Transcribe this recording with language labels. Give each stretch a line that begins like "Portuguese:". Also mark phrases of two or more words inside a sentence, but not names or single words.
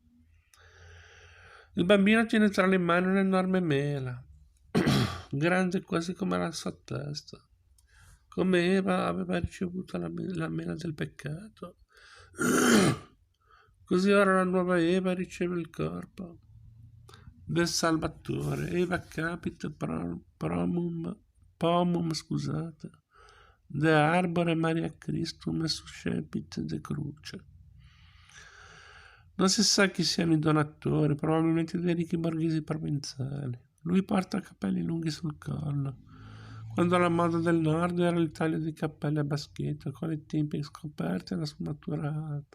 Italian: Il bambino tiene tra le mani un'enorme mela, grande quasi come la sua testa. Come Eva aveva ricevuto la mela del peccato, così ora la nuova Eva riceve il corpo del Salvatore.
Latin: Eva capit pomum, de arbore Maria Christum suscepit de cruce.
Italian: Non si sa chi siano i donatori, probabilmente dei ricchi borghesi provenzali. Lui porta capelli lunghi sul collo, quando la moda del nord era il taglio di cappelli a baschetto, con le tempie scoperte e la sfumatura alta.